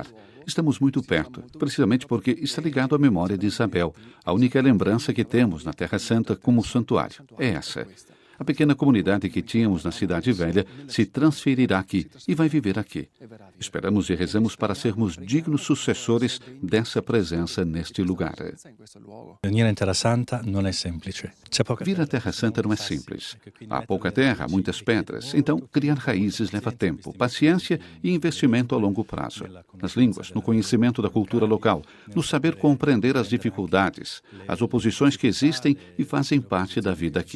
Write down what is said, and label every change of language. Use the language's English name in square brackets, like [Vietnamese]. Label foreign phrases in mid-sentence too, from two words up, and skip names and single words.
[Portuguese] Estamos muito perto, precisamente porque está ligado à memória de Isabel. A única lembrança que temos na Terra Santa como santuário é essa. A pequena comunidade que tínhamos na Cidade Velha se transferirá aqui e vai viver aqui. Esperamos e rezamos para sermos dignos sucessores dessa presença neste lugar. [Italian] Venire in Terra Santa non è semplice. [Portuguese] Vir à Terra Santa não é simples. Há pouca terra, há muitas pedras. Então, criar raízes leva tempo, paciência e investimento a longo prazo. Nas línguas, no conhecimento da cultura local, no saber compreender as dificuldades, as oposições que existem e fazem parte da vida aqui.